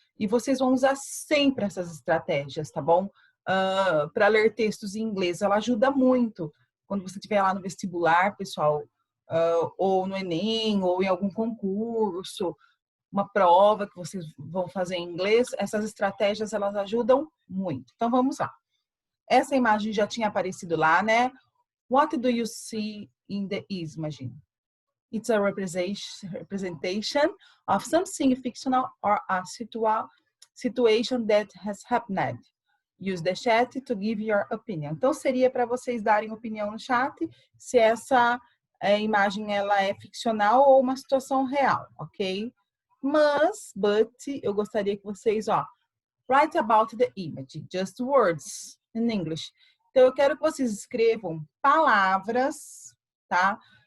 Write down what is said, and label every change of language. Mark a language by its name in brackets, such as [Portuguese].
[Portuguese] E vocês vão usar sempre essas estratégias, tá bom? Para ler textos em inglês. Ela ajuda muito. Quando você estiver lá no vestibular, pessoal, ou no Enem, ou em algum concurso, uma prova que vocês vão fazer em inglês, essas estratégias, elas ajudam muito. Então, vamos lá. Essa imagem já tinha aparecido lá, né? [English] What do you see in the image? It's a representation of something fictional or a situation that has happened. Use the chat to give your opinion. [Portuguese] Então, seria para vocês darem opinião no chat se essa imagem ela é ficcional ou uma situação real, ok? [English] But, [Portuguese] eu gostaria que vocês, [English] write about the image, just words in English. [Portuguese] Então, eu quero que vocês escrevam palavras, tá?